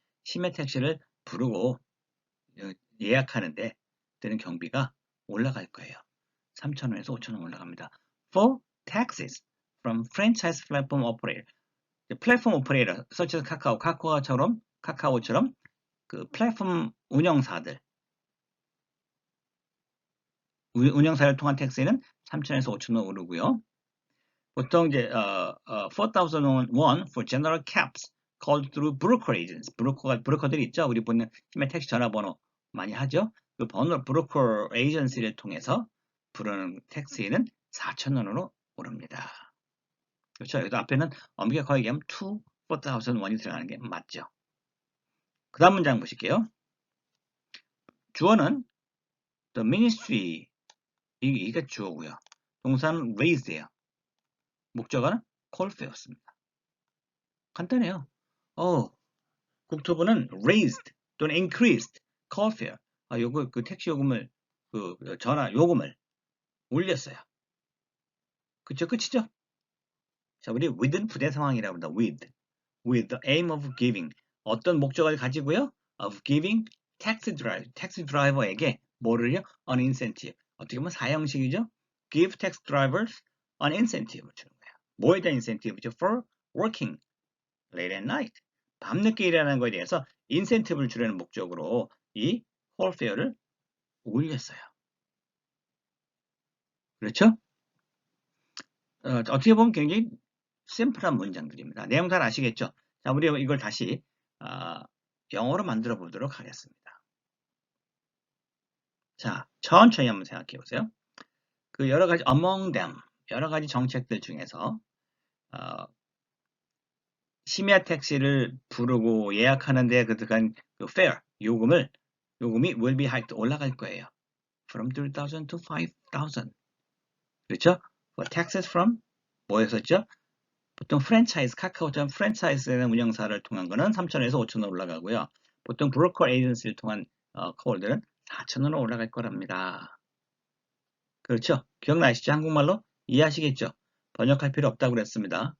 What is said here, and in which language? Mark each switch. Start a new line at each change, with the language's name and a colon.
Korean: 심야 택시를 부르고 예약하는데 드는 경비가 올라갈 거예요. 3,000원에서 5,000원 올라갑니다.
English: For taxes from franchise platform operator.
Korean: 플랫폼 오퍼레이터,
English: such as
Korean: 카카오처럼 그 플랫폼 운영사들, 운영사를 통한 택시는 3,000에서 5,000원 오르고요. 보통 이제
English: 4,000 won for general cabs called through broker agents.
Korean: 브로커들이 있죠. 우리 보는 심야 택시 전화번호 많이 하죠. 그 브로커 에이전시를 통해서 부르는 택시는 4,000원으로 오릅니다. 그렇죠. 여기도 앞에는 엄격하게 얘기하면 4,000 원이 들어가는 게 맞죠. 그 다음 문장 보실게요. 주어는 the ministry, 이게 주어고요. 동사는 raise예요. 목적어는 call fare였습니다. 간단해요. 국토부는 raised 또는
English: increased call fare.
Korean: 그 택시 요금을, 전화 요금을 올렸어요. 그쵸? 끝이죠? 자, 우리 with는 부대 상황이라고 합니다.
English: with the aim of giving.
Korean: 어떤 목적을 가지고요?
English: of giving
Korean: 택시 드라이버에게 뭐를요?
English: an incentive.
Korean: 어떻게 보면 사형식이죠?
English: give taxi drivers an incentive를
Korean: 주는 거예요. 뭐에 대한 incentive죠?
English: for working late at night.
Korean: 밤늦게 일하는 거에 대해서 인센티브를 주려는 목적으로 이 홀페어를 올렸어요. 그렇죠? 어떻게 보면 굉장히 심플한 문장들입니다. 내용 잘 아시겠죠? 자, 우리 이걸 다시 영어로 만들어 보도록 하겠습니다. 자, 천천히 한번 생각해 보세요. 그 여러 가지
English: among them,
Korean: 여러 가지 정책들 중에서 심야 택시를 부르고 예약하는데 들어간 그 fare, 요금이
English: will be hiked,
Korean: 올라갈 거예요.
English: From 3,000 to 5,000.
Korean: 그렇죠?
English: For taxes from
Korean: 뭐였었죠? 보통 프랜차이즈, 카카오처럼 프랜차이즈라는 운영사를 통한 거는 3,000에서 5,000원 올라가고요. 보통 브로커 에이전시를 통한 콜들은 4,000원으로 올라갈 거랍니다. 그렇죠? 기억나시죠? 한국말로 이해하시겠죠? 번역할 필요 없다고 그랬습니다.